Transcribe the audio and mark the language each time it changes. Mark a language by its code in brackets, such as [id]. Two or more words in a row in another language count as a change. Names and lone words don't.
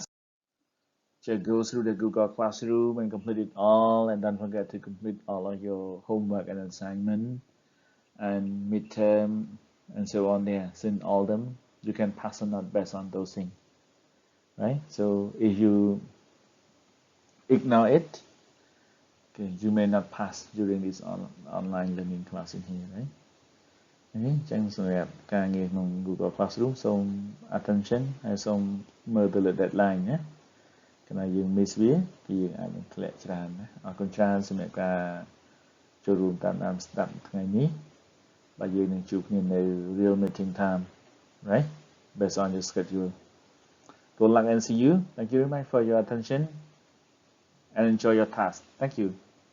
[en] Just go through the Google Classroom and complete it all, and don't forget to complete all of your homework and assignment and midterm and so on there. Since all them, you can pass or not based on those things, right? So if you ignore it, okay, you may not pass during this online learning class in here, right? [km] Okay, ចឹងសម្រាប់ការងារក្នុង Google Classroom សូម attention ហើយសូមមើលទៅលើ deadline ណាកាលណាយើង miss វាគឺយើងអាចនឹងធ្លាក់ច្រើនណាអរគុណច្រើនសម្រាប់ការចូលរួមតាមដានស្ដាប់ថ្ងៃនេះបាទយើងនឹងជួបគ្នានៅ [en] real meeting time, right? Based on your schedule. Good luck and see you. Thank you very much for your attention and enjoy your task. Thank you.